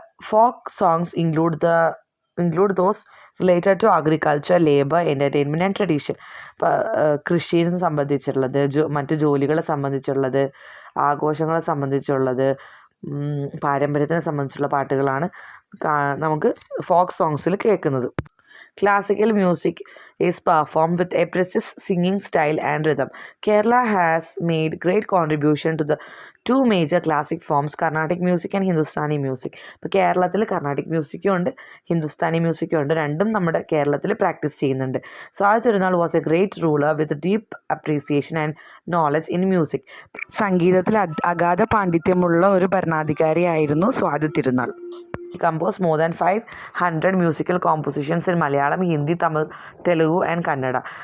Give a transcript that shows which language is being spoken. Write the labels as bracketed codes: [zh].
[en] Folk songs include those related to agriculture, labour, entertainment and tradition. [ml] ഇപ്പോൾ കൃഷിയെ സംബന്ധിച്ചുള്ളത്, മറ്റു ജോലികളെ സംബന്ധിച്ചുള്ളത്, ആഘോഷങ്ങളെ സംബന്ധിച്ചുള്ളത്, പാരമ്പര്യത്തിനെ സംബന്ധിച്ചുള്ള പാട്ടുകളാണ് നമുക്ക് ഫോക്ക് സോങ്സിൽ കേൾക്കുന്നത്. [en] Classical music is performed with a precise singing style and rhythm. Kerala has made great contribution to the two major classic forms, Carnatic music and Hindustani music. [ml] ഇപ്പോൾ കേരളത്തിൽ കർണാട്ടിക് മ്യൂസിക്കും ഉണ്ട്, ഹിന്ദുസ്ഥാനി മ്യൂസിക്കും ഉണ്ട്. രണ്ടും നമ്മുടെ കേരളത്തിൽ പ്രാക്ടീസ് ചെയ്യുന്നുണ്ട്. [en] Swathi Thirunal was a great ruler with deep appreciation and knowledge in music. [ml] സംഗീതത്തിൽ അഗാധ പാണ്ഡിത്യമുള്ള ഒരു ഭരണാധികാരിയായിരുന്നു Swathi Thirunal. [en] He composed more than 500 musical compositions in Malayalam, Hindi, Tamil, Telugu and Kannada.